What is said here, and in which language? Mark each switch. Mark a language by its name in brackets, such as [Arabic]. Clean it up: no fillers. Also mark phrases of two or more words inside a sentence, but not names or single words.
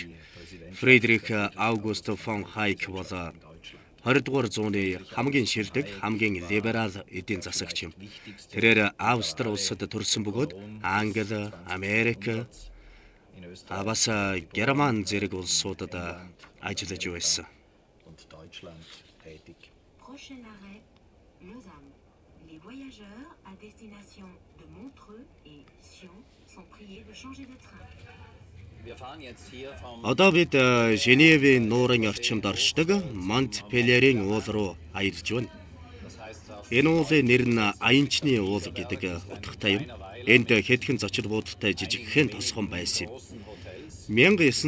[Mongolian] Фредрих Аугуст фон Хайк бол 20-р зууны хамгийн шилдэг, хамгийн либерал эдийн засагч юм. Тэрээр Австри улсад төрсэн бөгөөд Англи, Америк, бас Герман зэрэг улсуудад ажиллаж байсан. [French] Prochain arrêt, Lausanne. Les voyageurs à destination de Montreux et Sion sont priés de changer de train. [Mongolian] Одоо бид Женевийн нуурын орчимд оршдог Монтпеллерийн уул руу аялж байна. Энэ уулын нэр нь Аянчны уул гэдэг утгатай юм. Энд хэдхэн зочид буудалтай жижигхэн тосгон байсан юм.